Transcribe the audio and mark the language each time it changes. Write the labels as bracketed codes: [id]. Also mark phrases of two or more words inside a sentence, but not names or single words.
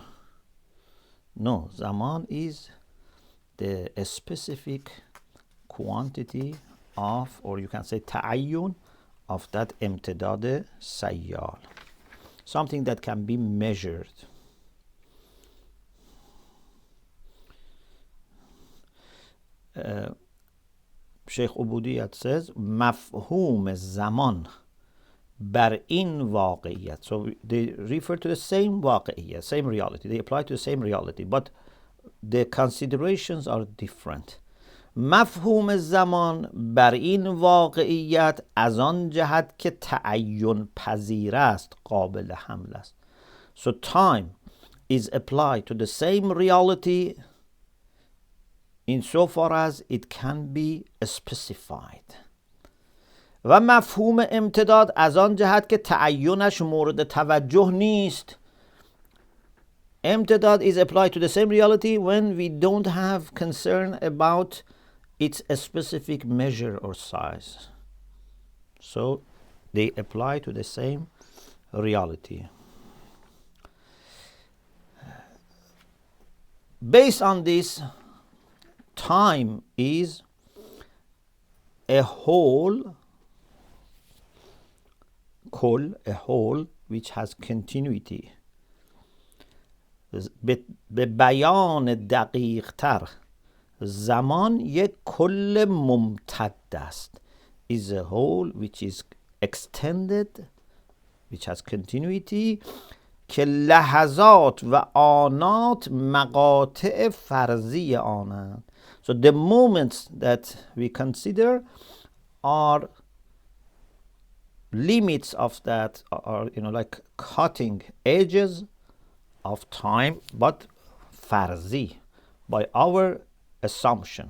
[en] No, zaman is the specific quantity of, or you can say ta'ayyun, of that [fa] امتداد سیال. [en] Something that can be measured. Sheikh Ubudiyat says, [fa] مفهوم زمان بر این واقعیت. [en] So they refer to the same واقعیت, same reality. They apply to the same reality, but the considerations are different. [fa] مفهوم زمان بر این واقعیت از آن جهت که تعین پذیر است قابل حمل است. [en] So time is applied to the same reality insofar as it can be specified. [fa] و مفهوم امتداد از آن جهت که تعینش مورد توجه نیست. [en] امتداد is applied to the same reality when we don't have concern about its specific measure or size. So they apply to the same reality. Based on this, time is a whole, a whole which has continuity. [fa] به بیان دقیق تر، زمان یک کل ممتد است. [en] Is a whole which is extended, which has continuity، [fa] که لحظات و آنات مقاطع فرضی آنند. [en] So the moments that we consider are limits of that are, like cutting edges of time, but farzi, by our assumption.